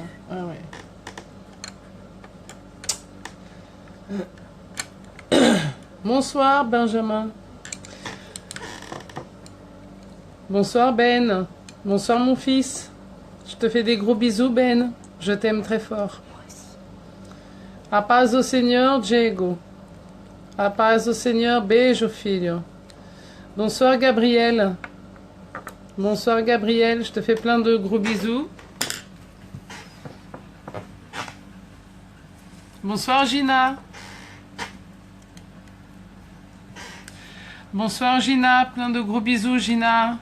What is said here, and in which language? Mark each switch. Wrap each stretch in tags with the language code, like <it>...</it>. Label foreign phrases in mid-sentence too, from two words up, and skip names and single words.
<fr>Ah ouais. Bonsoir Benjamin. Bonsoir Ben. Bonsoir mon fils. Je te fais des gros bisous Ben. Je t'aime très fort.</fr> <pt>A paz do Senhor, Diego. A paz do Senhor, beijo filho.</pt> <fr>Bonsoir Gabriel. Bonsoir Gabriel, je te fais plein de gros bisous. Bonsoir Gina. Bonsoir Gina, plein de gros bisous Gina.</fr>